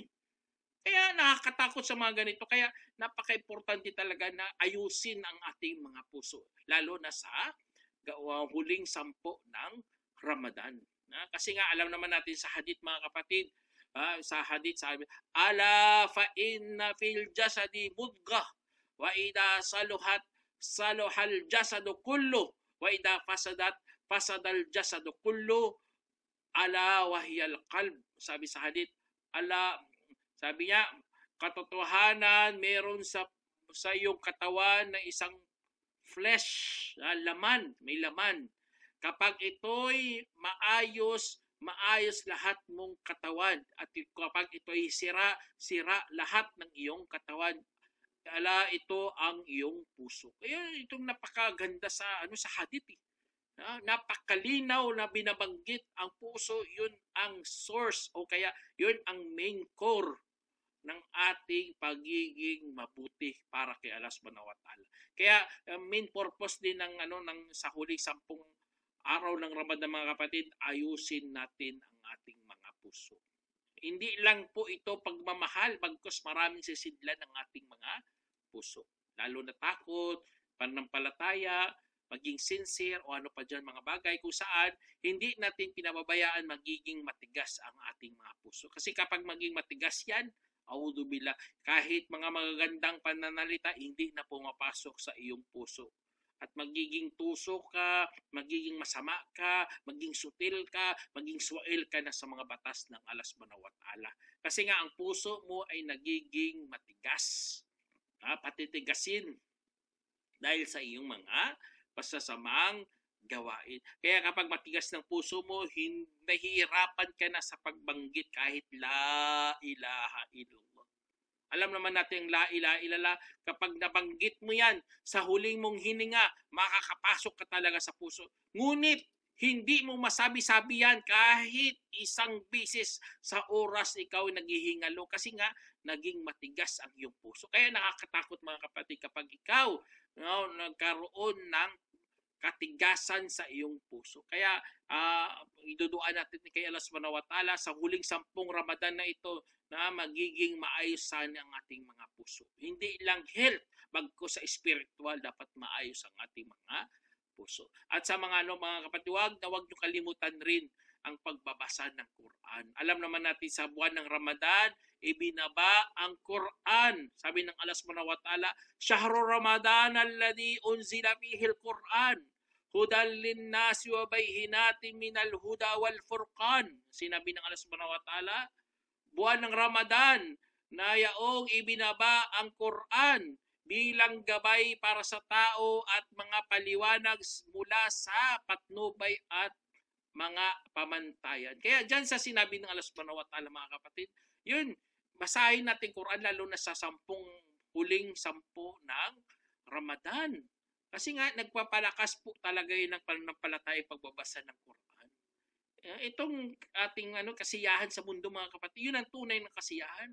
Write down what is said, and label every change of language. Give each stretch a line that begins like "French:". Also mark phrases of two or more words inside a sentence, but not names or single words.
Filipino: Kaya nakakatakot sa mga ganito. Kaya napaka-importante talaga na ayusin ang ating mga puso. Lalo na sa huling sampo ng Ramadan. Kasi nga alam naman natin sa hadith, mga kapatid, sa hadith sabi,
Arabic: ألا فإن في الجسد مضغة وإذا صلح الجسد كله وإذا فسد الجسد كله ألا وهي القلب.
Filipino: Sabi sa hadith, sabi niya, katotohanan meron sa iyong katawan na isang flesh, laman, may laman. Kapag ito'y maayos lahat mong katawan. At kapag ito'y sira lahat ng iyong katawan. Ito ang iyong puso. Kaya itong napakaganda sa hadith. Napakalinaw na binabanggit ang puso, yun ang source o kaya yun ang
English: main core
Filipino: ng ating pagiging mabuti para kay Allah
Arabic: سبحانه وتعالى.
Filipino: Kaya
English: main purpose
Filipino: din ng sa huling 10 araw ng Ramadan mga kapatid, ayusin natin ang ating mga puso. Hindi lang po ito pagmamahal, bagkus maraming sisidlan ng ating mga puso. Lalo na takot, pananampalataya, maging sincere o ano pa dyan mga bagay kung saan hindi natin pinababayaan magiging matigas ang ating mga puso. Kasi kapag maging matigas yan, auzubillah, kahit mga magagandang pananalita, hindi na pumapasok sa iyong puso. At magiging tuso ka, magiging masama ka, maging sutil ka, maging suwail ka na sa mga batas ng Allah
Arabic: سبحانه وتعالى.
Filipino: Kasi nga ang puso mo ay nagiging matigas. Patitigasin dahil sa iyong mga pasasamang gawain. Kaya kapag matigas ng puso mo, nahihirapan ka na sa pagbanggit kahit
Arabic: لا إله إلا الله.
Filipino: Alam naman natin
Arabic: لا إله إلا الله,
Filipino: kapag nabanggit mo yan sa huling mong hininga, makakapasok ka talaga sa puso. Ngunit, hindi mo masabi-sabi yan kahit isang bisis sa oras ikaw naghihingalo kasi nga naging matigas ang iyong puso. Kaya nakakatakot mga kapatid kapag ikaw nagkaroon ng katigasan sa iyong puso. Kaya iduduan natin kay Allah
Arabic: سبحانه وتعالى
Filipino: sa huling 10 Ramadan na ito na magiging maayos sana ang ating mga puso. Hindi lang health, bagkus sa spiritual dapat maayos ang ating mga puso. At sa mga mga kapatid, huwag niyo kalimutan rin ang pagbabasa ng Quran. Alam naman natin sa buwan ng Ramadan, ibinaba ang Quran. Sabi ng Allah
Arabic: سبحانه وتعالى, شهر رمضان الذي أنزل فيه القرآن هدى للناس وبينات من الهدى والفرقان.
Filipino: Sinabi ng Allah
Arabic: سبحانه وتعالى,
Filipino: buwan ng Ramadan na yaong ibinaba ang Quran bilang gabay para sa tao at mga paliwanag mula sa patnubay at mga pamantayan. Kaya dyan sa sinabi ng Allah
Arabic: سبحانه وتعالى
Filipino: mga kapatid, yun, basahin natin Quran lalo na sa huling 10 ng Ramadan. Kasi nga nagpapalakas po talaga yun ng pananampalataya pagbabasa ng Quran. Itong ating kasiyahan sa mundo mga kapatid, yun ang tunay na kasiyahan.